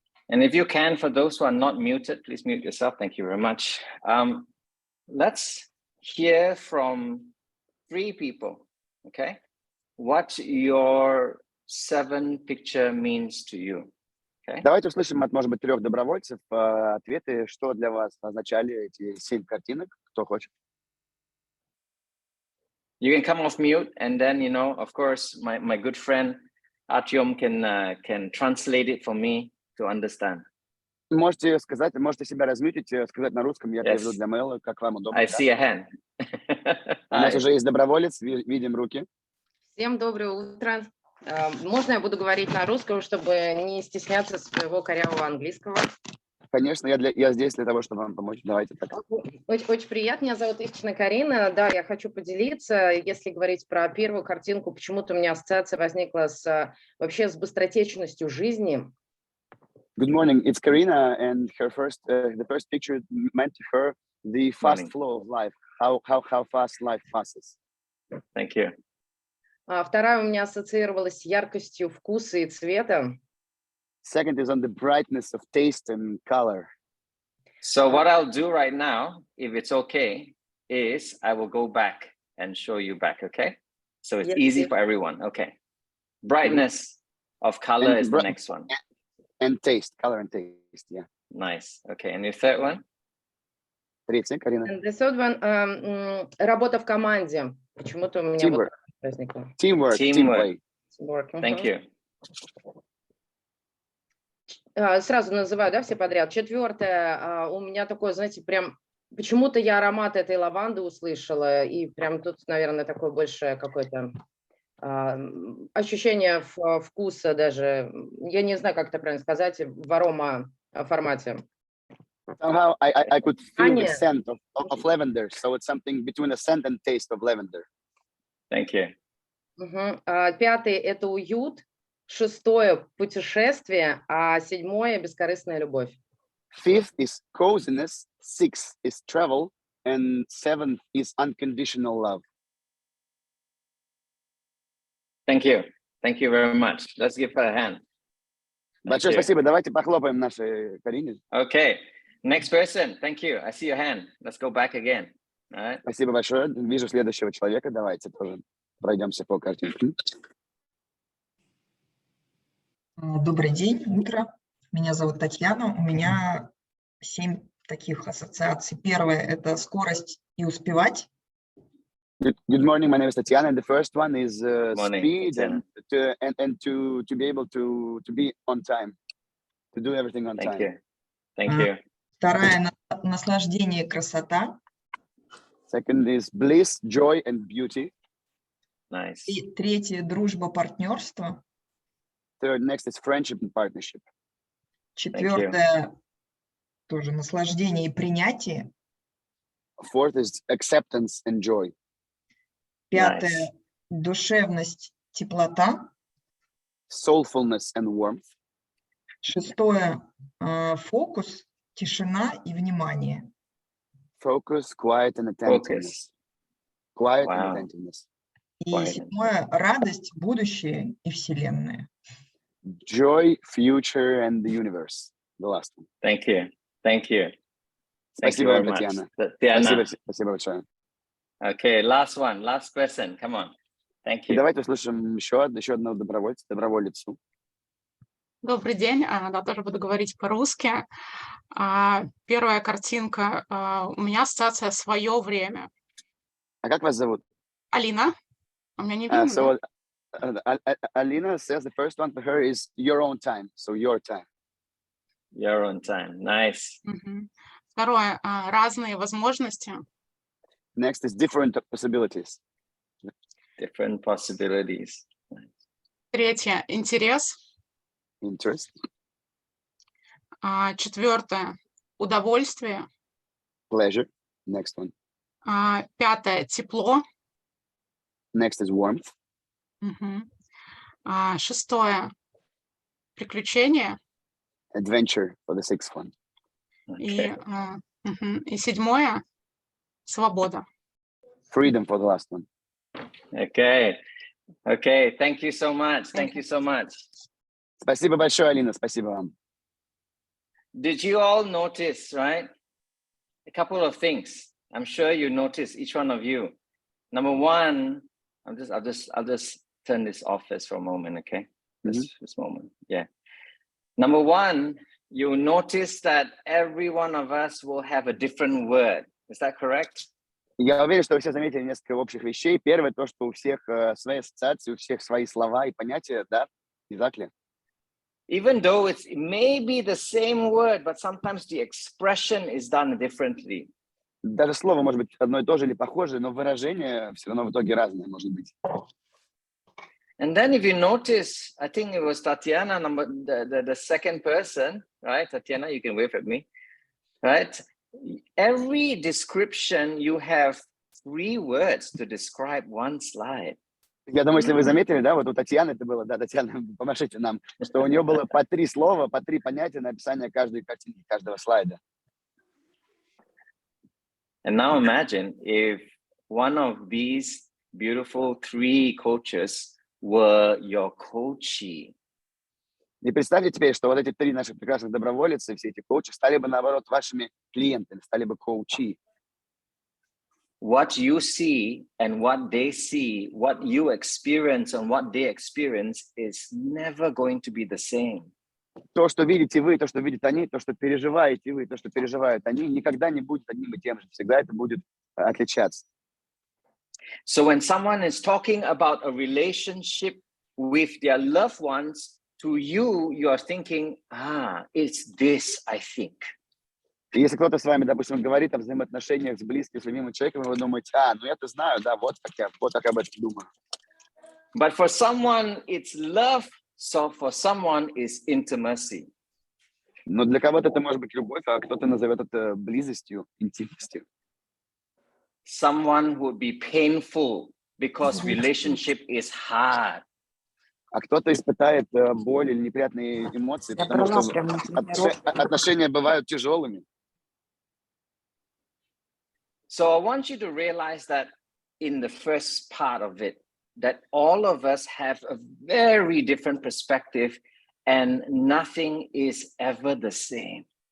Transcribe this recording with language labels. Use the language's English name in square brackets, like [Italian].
[English] And if you can, for those who are not muted, please mute yourself. Thank you very much. Let's hear from 3 people, okay? What your 7 picture means to you, okay? [Russian] Давайте услышим от, может быть, 3 добровольцев ответы, что для вас означали эти 7 картинок. Кто хочет? [English] You can come off mute, and then, you know, of course, my good friend Artyom can translate it for me to understand. [Russian] Можете сказать, можете себя размютить, сказать на русском, я переведу [English] Yes. [Russian] для Мэла, как вам удобно. [English] I [Russian] да? [English] see a hand. [Russian] У нас [English] Hi. [Russian] уже есть доброволец, видим руки. Всем доброе утро. Можно я буду говорить на русском, чтобы не стесняться своего корявого английского? Конечно, я здесь для того, чтобы вам помочь. Давайте так. Очень приятно. Меня зовут Ивчина Карина. Да, я хочу поделиться. Если говорить про первую картинку, почему-то у меня ассоциация возникла вообще с быстротечностью жизни. [English] Good morning, it's Karina, and her the first picture meant to her the fast Morning. flow of life, how fast life passes. Thank you. [Russian] Вторая у меня ассоциировалась с яркостью вкуса и цвета. [English] Second is on the brightness of taste and color. So what I'll do right now, if it's okay, is I will go back and show you back, okay? So it's Yes, easy yes. for everyone, okay. Brightness of color And is the next one. And taste, color and taste, yeah. Nice, okay. And your third one? [Russian] Третья, Карина. [English] And the third one, [Russian] работа в команде. Почему-то у меня вот возникло. [English] Teamwork, team play. Teamwork. Thank you. [Russian] Сразу называю, да, все подряд. Четвертое, у меня такое, знаете, прям почему-то я аромат этой лаванды услышала, и прям тут, наверное, такое большее какое-то ощущение вкуса даже. Я не знаю, как это правильно сказать, в арома формате. [English] Somehow I could feel the scent of lavender, so it's something between a scent and taste of lavender. Thank you. [Russian] Пятый – это уют. Шестое – путешествие, а седьмое – бескорыстная любовь. [English] Fifth is coziness, sixth is travel, and seventh is unconditional love. Thank you. Thank you very much. Let's give her a hand. [Russian] Большое спасибо. Давайте похлопаем нашей Карине. [English] Okay. Next person. Thank you. I see your hand. Let's go back again. All right. [Russian] Спасибо большое. Вижу следующего человека. Давайте тоже пройдемся по картинке. Добрый день, утро. Меня зовут Татьяна. У меня 7 таких ассоциаций. Первое – это скорость и успевать. [English] Good morning. My name is Tatiana, and the first one is Morning, speed Tatiana. and to be able to be on time, to do everything on Thank time. you. Thank you. [Russian] Вторая – наслаждение и красота. [English] Second is bliss, joy, and beauty. Nice. [Russian] И третье – дружба, партнерство. [English] Third, next is friendship and partnership. [Russian] Четвертое – тоже наслаждение и принятие. [English] Fourth is acceptance and joy. [Russian] Пятое – душевность, теплота. [English] Soulfulness and warmth. Шестое – фокус, тишина и внимание. Focus, quiet, and attentiveness. Quiet and Wow. attentiveness. [Russian] И [English] Quiet. [Russian] седьмое – радость, будущее и вселенная. [English] Joy, future, and the universe. The last one. Thank you. Thank you. Thank you [Russian] Спасибо [English] very [Russian] вам, [English] much. [Russian] Татьяна. [English] Tatiana. [Russian] Спасибо большое. [English] Okay, last one. Last question. Come on. Thank [Russian] И [English] you. [Russian] давайте услышим еще одного доброволицу. Добрый день, да, тоже буду говорить по-русски. Первая картинка, у меня ассоциация «Свое время». А как вас зовут? Алина, у меня не видно, [English] So Alina says the first one for her is your own time. So your time. You're on time. Nice. [Russian] да? Мгм. Второе, разные возможности. [English] Next is different possibilities. Different possibilities. [Russian] Третье, интерес. [English] Interest. [Russian] Четвертое, удовольствие. [English] Pleasure. Next one. [Russian] Пятое, тепло. [English] Next is warmth. [Russian] Мгм. Шестое, приключение. [English] Adventure for the sixth one. [Russian] И, [English] Okay. [Russian] и седьмое, свобода. [English] Freedom for the last one. Okay. Okay. Thank you so much. Thank you so much. [Russian] Спасибо большое, Алина. Спасибо вам. [English] Did you all notice, right? A couple of things. I'm sure you noticed, each one of you. Number one, I'll just turn this off for a moment, okay? This moment. Yeah. Number one, you notice that every one of us will have a different word. Is that correct? [Russian] Я уверен, что вы все заметили несколько общих вещей. Первое, то, что у всех свои ассоциации, у всех свои слова и понятия, да? Не так ли? [English] Even though it may be the same word, but sometimes the expression is done differently. [Russian] Даже слово может быть одно и то же или похожее, но выражение все равно в итоге разное может быть. [English] And then if you notice, I think it was Tatiana, the second person, right? Tatiana, you can wave at me, right? Every description, you have 3 words to describe one slide. [Russian] Я думаю, если вы заметили, да, вот у Татьяны это было, да, Татьяна, помашите нам, что у нее было по 3 слова, по 3 понятия на описание каждой картинки, каждого слайда. [English] And now imagine if one of these beautiful 3 coaches were your coachee. [Russian] И представьте теперь, что вот эти 3 наших прекрасных доброволицы, все эти коучи, стали бы, наоборот, вашими клиентами, стали бы коучи. [English] What you see and what they see, what you experience and what they experience is never going to be the same. [Russian] То, что видите вы, то, что видят они, то, что переживаете вы, то, что переживают они, никогда не будет одним и тем же. Всегда это будет отличаться. [English] So when someone is talking about a relationship with their loved ones, to you, you are thinking, it's this, I think. [Russian] И если кто-то с вами, допустим, говорит о взаимоотношениях с близким, с любимым человеком, вы думаете, ну я-то знаю, да, вот как об этом думаю. [English] But for someone, it's love. So for someone, it's intimacy. [Russian] Но для кого-то это может быть любовь, а кто-то назовет это близостью, интимностью. [English] Someone would be painful because relationship is hard. [Russian] А кто-то испытает боль или неприятные эмоции, потому что отношения бывают тяжелыми. [English] So I want you to realize that in the first part of it, that all of us have a very different perspective and nothing is ever the same.